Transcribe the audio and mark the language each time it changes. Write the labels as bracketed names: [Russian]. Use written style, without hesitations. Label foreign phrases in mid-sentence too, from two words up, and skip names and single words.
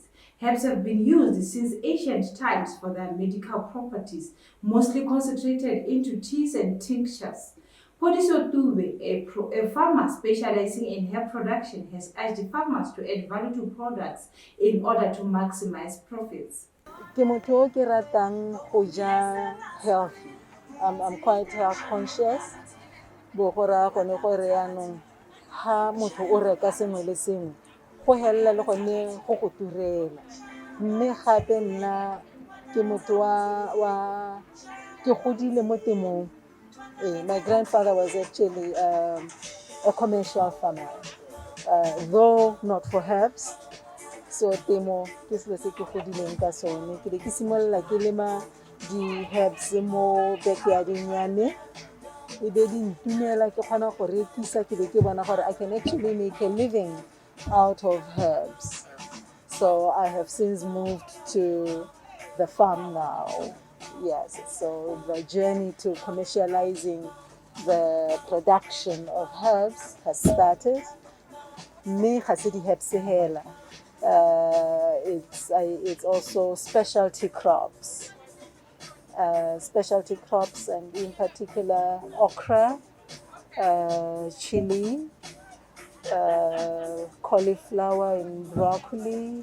[English] Herbs have been used since ancient times for their medical properties, mostly concentrated into teas and tinctures. Podiso Tuve, a farmer specializing in herb production, has urged farmers to add value to products in order to maximize profits. [Tswana] Ke motho o ke ratang go ja healthy. [English] I'm quite health conscious. [Tswana] Bo go ra gone gore yanong ha motho o reka sengwe le sengwe go hella le gone go go turela. Mme gape nna ke motho wa ke godile mo temong. [English] My grandfather was actually a commercial farmer, though not for herbs. [Tswana] So temo ke selo se ke godileng ka sone. Ke ke simolla ke lema di-herbs mo backyarding ya me. E be di ntumela ke kgona go rekisa, ke be ke bona gore [English] I can actually make a living out of herbs. So I have since moved to the farm now. Yes, so the journey to commercializing the production of herbs has started. [Tswana] Me ga se di-herbs hela. [English] It's also specialty crops. specialty crops, and in particular okra, chili, cauliflower and broccoli.